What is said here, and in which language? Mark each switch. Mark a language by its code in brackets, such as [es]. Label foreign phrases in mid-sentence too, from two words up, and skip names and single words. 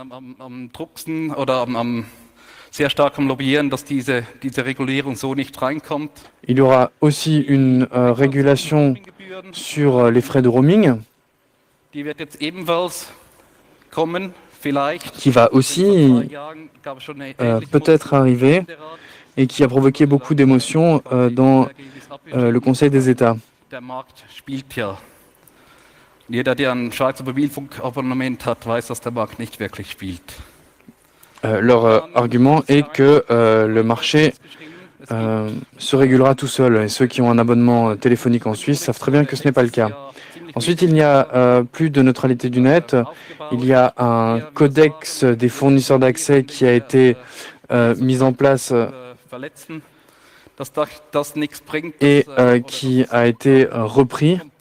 [fr] Il y aura aussi une régulation sur les frais de roaming qui va aussi peut-être arriver et qui a provoqué beaucoup d'émotions dans le Conseil des États. [de] Jeder, der ein Schweizer Mobilfunkabonnement hat, weiß, dass der Markt nicht wirklich spielt. [fr] Leur argument est que le marché se régulera tout seul. Et ceux qui ont un abonnement téléphonique en Suisse savent très bien que ce n'est pas le cas. Ensuite, il n'y a plus de neutralité du net. Il y a un codex des fournisseurs d'accès qui a été mis en place et qui a été repris.